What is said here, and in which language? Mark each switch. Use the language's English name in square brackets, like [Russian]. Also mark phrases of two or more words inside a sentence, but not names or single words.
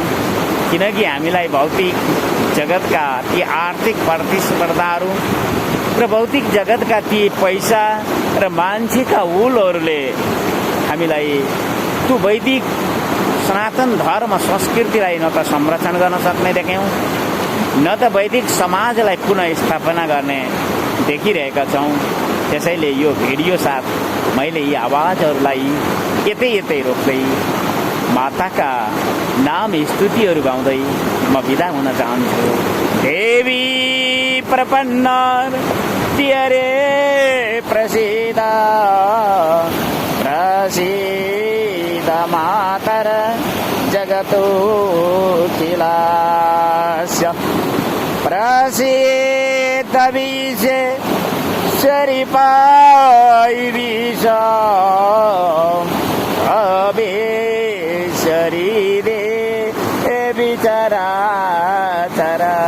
[Nepali] किनकि हामीलाई भौतिक जगतका ती आर्थिक प्रतिस्पर्धाहरू र भौतिक जगतका ती पैसा र मान्छेका हुलहरूले हामीलाई त्यो वैदिक सनातन धर्म संस्कृतिलाई न त संरक्षण गर्न सक्ने देख्यौँ, न त वैदिक समाजलाई पुनः स्थापना गर्ने देखिरहेका छौँ। त्यसैले यो भिडियो साथ मैले यी आवाजहरूलाई यतै यतै रोक्दै माताका नाम स्तुतिहरू गाउँदै म बिदा हुन चाहन्छु। [Sanskrit] देवी प्रपन्न तियरे प्रसीद प्रसीद मातर जगतोऽखिलस्य प्रसीद विश्वेश्वरि पाहि विष अवेश्वरी देवी चराचरस्य।